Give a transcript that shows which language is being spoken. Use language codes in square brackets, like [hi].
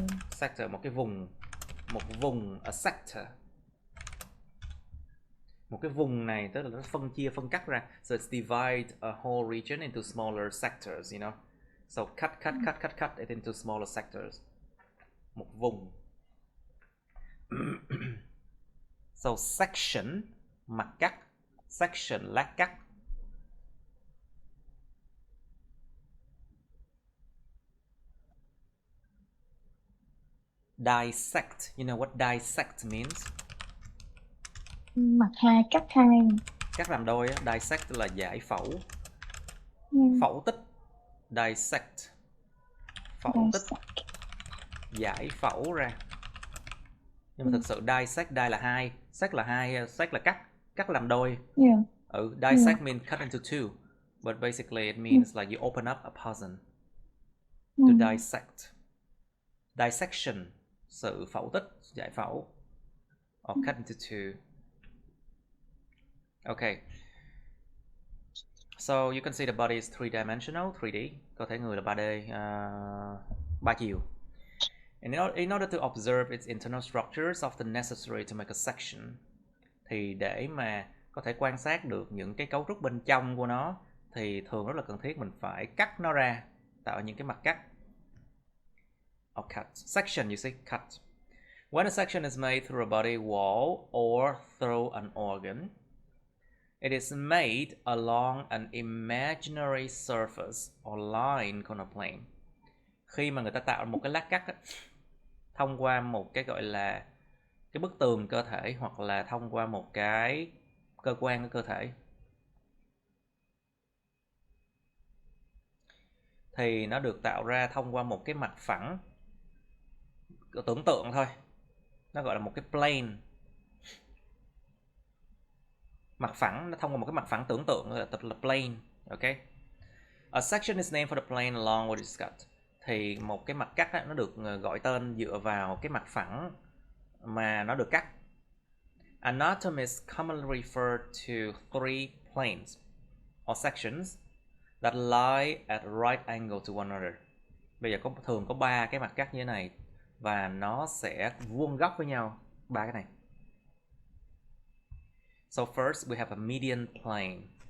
[en] Sector, [vi] một vùng, [en] a sector. [vi] Một cái vùng này tức là nó phân cắt ra. [en] So it's divide a whole region into smaller sectors, you know. So cut it into smaller sectors. [vi] Một vùng. [en] So section, [vi] mặt cắt. Section, lát cắt. [en] Dissect. You know what dissect means? [vi] Mặt hai, cắt hai. Cắt làm đôi á. Dissect là giải phẫu. Phẫu tích. Dissect. Phẫu tích. Giải phẫu ra. Nhưng mà thực sự dissect, die là hai, sect là hai, sect là cắt làm đôi. [en] Dissect means cut into two, but basically it means like you open up a person to dissect. [vi] Dissection, sự phẫu tích, giải phẫu, [en] or cut into two. Okay. So you can see the body is three-dimensional, 3D. [vi] Cơ thể người là 3D, 3 chiều. [en] And in order to observe its internal structures, often necessary to make a section. [vi] Thì để mà có thể quan sát được những cái cấu trúc bên trong của nó thì thường rất là cần thiết mình phải cắt nó ra, tạo những cái mặt cắt. [en] Or cut. Section, you see, cut. When a section is made through a body wall or through an organ, it is made along an imaginary surface or line called a plane. [vi] Khi mà người ta tạo một cái lát cắt thông qua một cái gọi là cái bức tường cơ thể hoặc là thông qua một cái cơ quan của cơ thể, thì nó được tạo ra thông qua một cái mặt phẳng, tưởng tượng thôi, nó gọi là một cái plane. Mặt phẳng, nó thông qua một cái mặt phẳng tưởng tượng là plane. [en] Okay. A section is named for the plane along with its cut. [vi] Thì một cái mặt cắt đó, nó được gọi tên dựa vào cái mặt phẳng mà nó được cắt. [en] Anatomists commonly refer to three planes or sections that lie at right angle to one another. [vi] Bây giờ thường có 3 cái mặt cắt như thế này và nó sẽ vuông góc với nhau, 3 cái này. [en] So first we have a median plane.